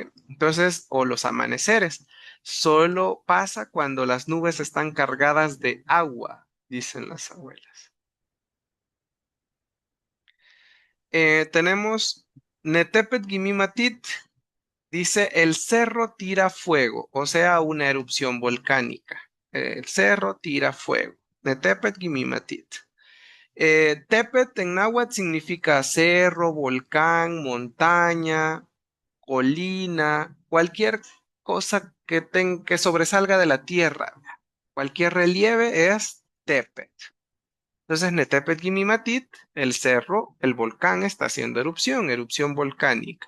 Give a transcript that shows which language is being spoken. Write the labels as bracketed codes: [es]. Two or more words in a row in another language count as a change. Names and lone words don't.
[es] Entonces, o los amaneceres, solo pasa cuando las nubes están cargadas de agua, dicen las abuelas. Tenemos [ppl] Netepet Gimimatit, [es] dice el cerro tira fuego, o sea, una erupción volcánica. El cerro tira fuego. [ppl] Netepet Gimimatit. [es] Tepet en náhuatl significa cerro, volcán, montaña, colina, cualquier cosa que sobresalga de la tierra. Cualquier relieve es Tepet. Entonces, [ppl] Netepet Gimimatit, [es] el cerro, el volcán está haciendo erupción, erupción volcánica.